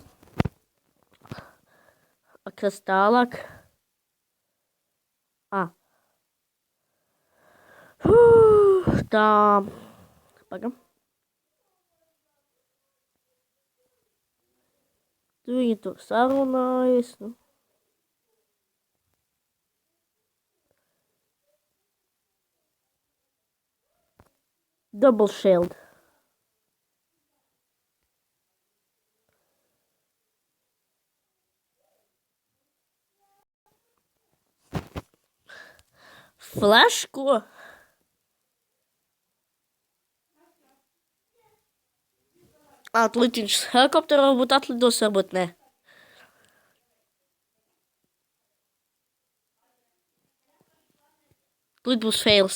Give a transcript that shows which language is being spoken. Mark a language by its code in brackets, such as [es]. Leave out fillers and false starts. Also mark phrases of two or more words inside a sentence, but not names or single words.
[lv] Kas tālāk? Tā. Pagam. Tu viņi tur sarunājas, nu. [en] Double shield. Flash, [lv] ko? Tūlīt viņš helikopteru varbūt atlidos, varbūt ne. Tūlīt būs fails.